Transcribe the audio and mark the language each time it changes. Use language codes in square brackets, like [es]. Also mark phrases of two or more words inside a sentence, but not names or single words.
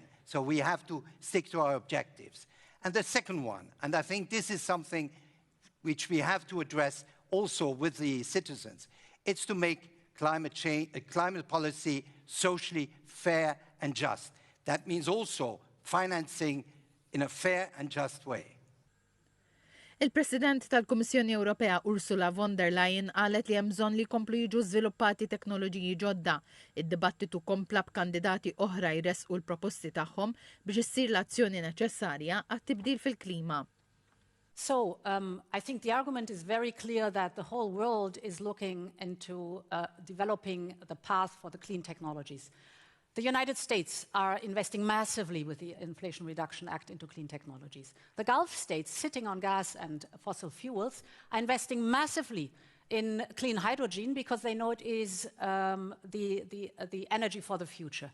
[en] So we have to stick to our objectives. And the second one, and I think this is something which we have to address also with the citizens, it's to make climate policy socially fair and just. That means also financing in a fair and just way. [mt] Il-President tal-Kummissjoni Ewropea Ursula von der Leyen qalet li hemm bżonn li jkomplu jiġu żviluppati teknoloġiji ġodda. Id-dibattitu kompla b'kandidati oħra jresqu l-proposti tagħhom biex issir l-azzjoni neċessarja għat-tibdil fil-klima. [en] So I think the argument is very clear that the whole world is looking into developing the path for the clean technologies. The United States are investing massively with the Inflation Reduction Act into clean technologies. The Gulf states, sitting on gas and fossil fuels, are investing massively in clean hydrogen because they know it is the energy for the future.